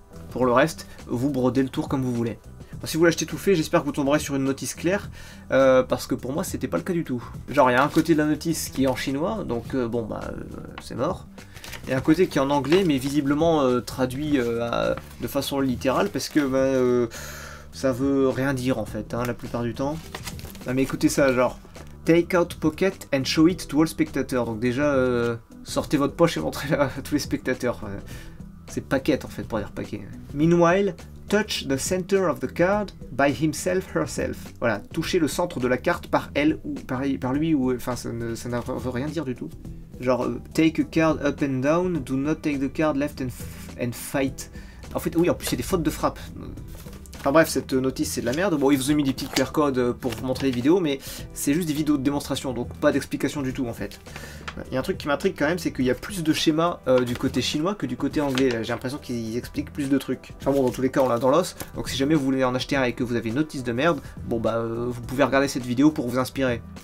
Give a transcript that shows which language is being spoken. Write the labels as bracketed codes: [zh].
[fr] Pour le reste, vous brodez le tour comme vous voulez. Bon, si vous l'achetez tout fait, j'espère que vous tomberez sur une notice claire, parce que pour moi c'était pas le cas du tout. Genre il y a un côté de la notice qui est en chinois, donc c'est mort. Et un côté qui est en anglais, mais visiblement traduit de façon littérale, parce que ça veut rien dire en fait, hein, la plupart du temps. Ah, mais écoutez ça, genre [en] take out pocket and show it to all spectators. [fr] Donc déjà, sortez votre poche et montrez-la à tous les spectateurs. C'est paquet en fait pour dire paquet. [en] Meanwhile, touch the center of the card by himself, herself. [fr] Voilà, toucher le centre de la carte par elle ou par lui, ou enfin ça ne veut rien dire du tout. [en] Genre, take a card up and down, do not take the card left and fight. [fr] En fait, oui, en plus il y a des fautes de frappe. Enfin bref, cette notice c'est de la merde. Bon, ils vous ont mis des petits QR codes pour vous montrer les vidéos, mais c'est juste des vidéos de démonstration, donc pas d'explication du tout en fait. Il y a un truc qui m'intrigue quand même, c'est qu'il y a plus de schémas du côté chinois que du côté anglais. J'ai l'impression qu'ils expliquent plus de trucs. Enfin bon, dans tous les cas, on l'a dans l'os. Donc si jamais vous voulez en acheter un et que vous avez une notice de merde, bon vous pouvez regarder cette vidéo pour vous inspirer.